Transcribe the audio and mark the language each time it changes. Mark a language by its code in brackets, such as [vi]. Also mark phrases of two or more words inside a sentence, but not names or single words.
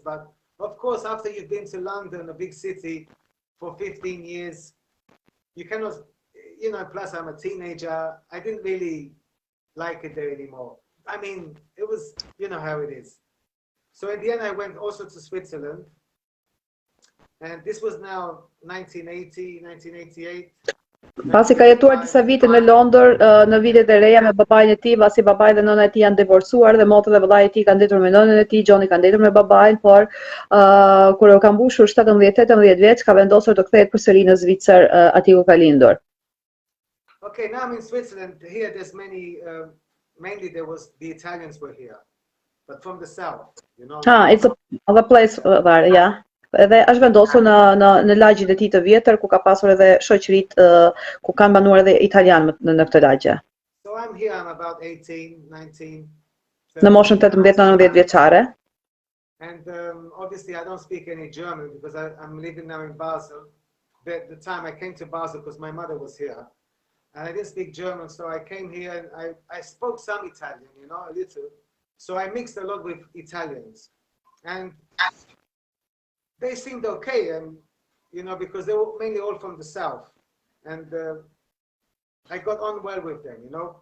[en] But of course, after you've been to London, a big city, for 15 years, you cannot, you know, plus I'm a teenager. I didn't really like it there anymore. I mean, it was, you know how it is. So in the end, I went also to Switzerland. And this was now 1980, 1988. [sq] Pasi ka jetuar disa vite në Londër, në vitet e reja me babain e tij, pasi babai dhe nëna e tij janë divorcuar dhe motra dhe vllai i tij kanë ndetur me nënën e tij, Johni ka ndetur me babain, por kur ka mbushur 17-18 vjeç, ka vendosur të kthehet përsëri në Zvicër, aty ku ka lindur. [en] Okay, now I'm in Switzerland. Here there's many, mainly there was the Italians were here, but from the south, you know. It's a place there, yeah. [sq] Edhe është vendosur në lagjin e tij të vjetër ku ka pasur edhe shoqëritë ku kanë banuar edhe italianët në këtë lagje. [en] So I'm here, I'm about 18, 19. [sq] Në moshën 18-19 vjeçare. [en] And obviously I don't speak any German because I'm living now in Basel. The time I came to Basel because my mother was here. And I didn't speak German, so I came here and I spoke some Italian, you know, a little. So I mixed a lot with Italians. And they seemed okay, and you know, because they were mainly all from the south, and I got on well with them, you know.